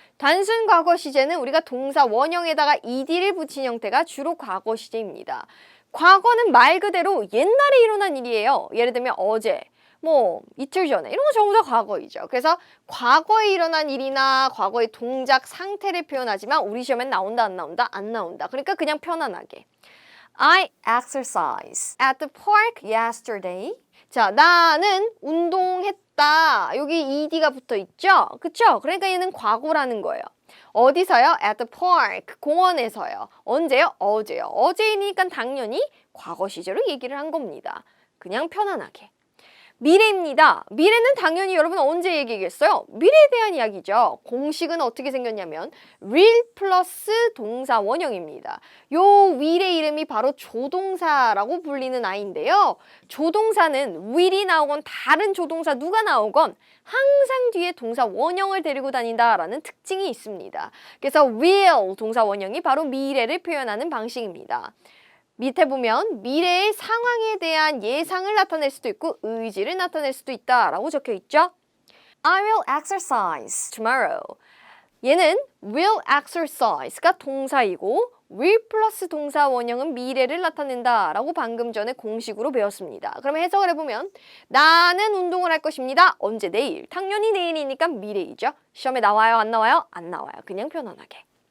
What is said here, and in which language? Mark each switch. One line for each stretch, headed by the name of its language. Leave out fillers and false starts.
Korean: 단순 과거 시제는 우리가 동사 원형에다가 ed를 붙인 형태가 주로 과거 시제입니다. 과거는 말 그대로 옛날에 일어난 일이에요. 예를 들면 어제, 이틀 전에 이런 거 전부 다 과거이죠. 그래서 과거에 일어난 일이나 과거의 동작 상태를 표현하지만 우리 시험엔 나온다 안 나온다? 안 나온다. 그러니까 그냥 편안하게.
English: I exercised at the park yesterday.
Korean: 자, 나는 운동했다. 여기 ed가 붙어 있죠? 그쵸? 그러니까 얘는 과거라는 거예요. 어디서요?
English: At the park.
Korean: 공원에서요. 언제요? 어제요. 어제이니까 당연히 과거 시제로 얘기를 한 겁니다. 그냥 편안하게. 미래입니다. 미래는 당연히 여러분 언제 얘기했어요? 미래에 대한 이야기죠. 공식은 어떻게 생겼냐면 will 플러스 동사 원형입니다. 요 will의 이름이 바로 조동사라고 불리는 아이인데요. 조동사는 will이 나오건 다른 조동사 누가 나오건 항상 뒤에 동사 원형을 데리고 다닌다라는 특징이 있습니다. 그래서 will 동사 원형이 바로 미래를 표현하는 방식입니다. 밑에 보면 미래의 상황에 대한 예상을 나타낼 수도 있고 의지를 나타낼 수도 있다라고 적혀 있죠.
English: I will exercise tomorrow.
Korean: 얘는 will exercise가 동사이고 will 플러스 동사 원형은 미래를 나타낸다 라고 방금 전에 공식으로 배웠습니다. 그러면 해석을 해보면 나는 운동을 할 것입니다. 언제? 내일. 당연히 내일이니까 미래이죠. 시험에 나와요? 안 나와요? 안 나와요. 그냥 편안하게.